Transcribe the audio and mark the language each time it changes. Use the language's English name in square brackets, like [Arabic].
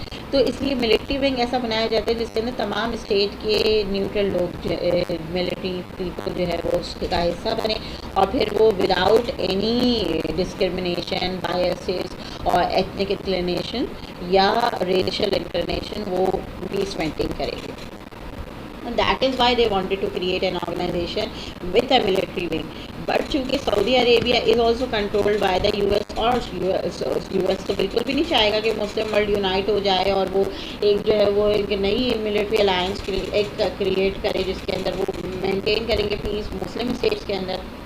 [Urdu] تو اس لیے military wing ایسا بنایا جاتا ہے جس کے اندر تمام اسٹیٹ کے نیوٹرل لوگ ملٹری پیپل جو ہے وہ اس کا حصہ بنے, اور پھر وہ وداؤٹ اینی ڈسکرمنیشن, بائسز اور ایتھنک انکلینیشن یا ریشل انکلینیشن وہ پیس مینٹین کرے گی. [English] That is why they wanted to create an organization with a military wing. But [Urdu] چونکہ سعودی Arabia [English] is also controlled by the US, [Urdu] اور US تو بالکل بھی نہیں چاہے گا کہ مسلم ورلڈ یونائٹ ہو جائے اور وہ ایک جو ہے وہ ایک نئی ملٹری الائنس ایک کریٹ کرے جس کے اندر وہ مینٹین کریں گے پیس مسلم اسٹیٹس کے اندر.